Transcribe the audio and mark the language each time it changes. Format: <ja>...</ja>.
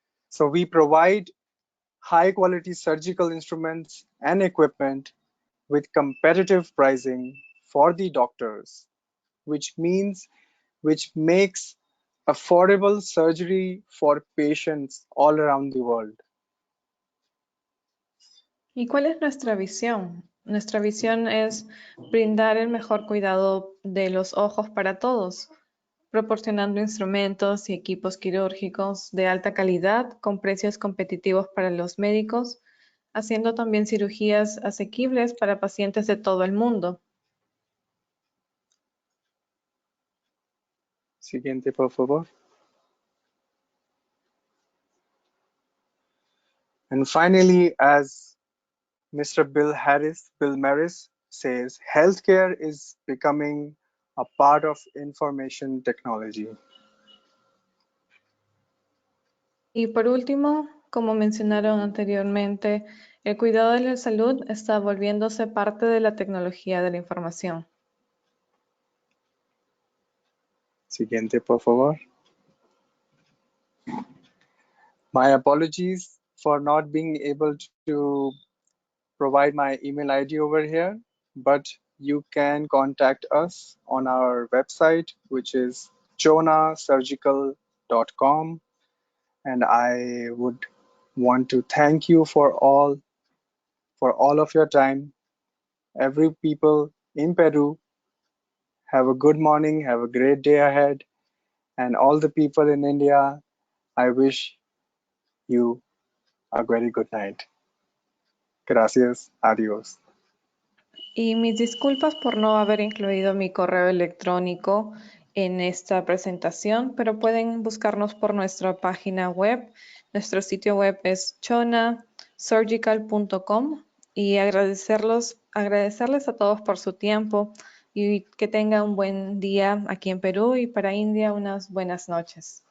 <en>So we provide high quality surgical instruments and equipment with competitive pricing for the doctors, which makes affordable surgery for patients all around the world.</en> <es>¿Y cuál es nuestra visión? Nuestra visión es brindar el mejor cuidado de los ojos para todos, proporcionando instrumentos y equipos quirúrgicos de alta calidad con precios competitivos para los médicos, haciendo también cirugías asequibles para pacientes de todo el mundo. Siguiente, por favor.</es> <en>And finally, as Mr. Bill Maris says, healthcare is becoming a part of information technology.</en> <es>Y por último, como mencionaron anteriormente, el cuidado de la salud está volviéndose parte de la tecnología de la información. Siguiente, por favor.</es> <en>My apologies for not being able to provide my email ID over here, but you can contact us on our website, which is chonasurgical.com. And I would want to thank you for all of your time. Every people in Peru, have a good morning, have a great day ahead. And all the people in India, I wish you a very good night.</en> <es>Gracias. Adiós. Y mis disculpas por no haber incluido mi correo electrónico en esta presentación, pero pueden buscarnos por nuestra página web. Nuestro sitio web es chonasurgical.com y agradecerles a todos por su tiempo y que tengan un buen día aquí en Perú y para India unas buenas noches.</es>